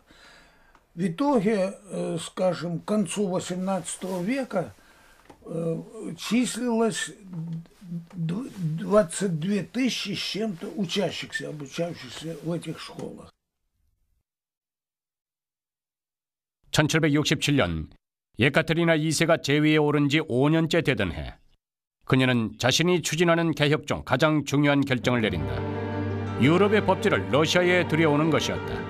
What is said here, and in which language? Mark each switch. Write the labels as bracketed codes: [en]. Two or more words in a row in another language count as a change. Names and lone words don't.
[ru] В итоге, скажем, к концу XVIII века числилось 22 тысячи с чем-то учащихся, обучающихся в этих школах. [ko] 1767년 예카테리나 2세가 재위에 오른 지 5년째 되던 해, 그녀는 자신이 추진하는 개혁 중 가장 중요한 결정을 내린다. 유럽의 법제를 러시아에 들여오는 것이었다.